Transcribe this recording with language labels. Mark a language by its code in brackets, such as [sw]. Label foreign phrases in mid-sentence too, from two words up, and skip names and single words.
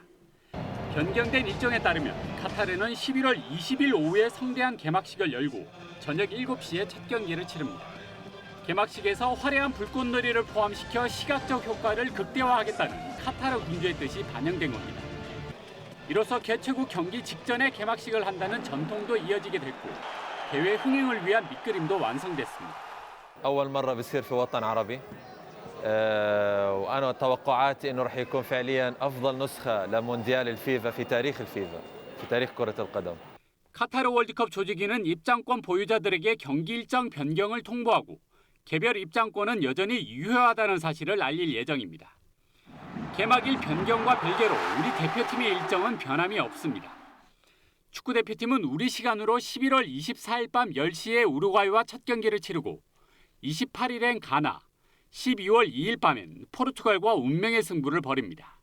[ko] 변경된 일정에 따르면 카타르는 11월 20일 오후에 성대한 개막식을 열고 저녁 7시에 첫 경기를 치릅니다. 개막식에서 화려한 불꽃놀이를 포함시켜 시각적 효과를 극대화하겠다는 카타르 군주의 뜻이 반영된 겁니다. 이로써 개최국 경기 직전에 개막식을 한다는 전통도 이어지게 됐고 대회 흥행을 위한 밑그림도 완성됐습니다. [ar] أول مرة بصير في وطن عربي وأنا توقعاتي إنه رح يكون فعليا أفضل نسخة لمونديال الفيفا في تاريخ الفيفا في تاريخ كرة القدم. [ko] 카타르 월드컵 조직위는 입장권 보유자들에게 경기 일정 변경을 통보하고 개별 입장권은 여전히 유효하다는 사실을 알릴 예정입니다. 개막일 변경과 별개로 우리 대표팀의 일정은 변함이 없습니다. 축구대표팀은 우리 시간으로 11월 24일 밤 10시에 우루과이와 첫 경기를 치르고 28일엔 가나, 12월 2일 밤엔 포르투갈과 운명의 승부를 벌입니다.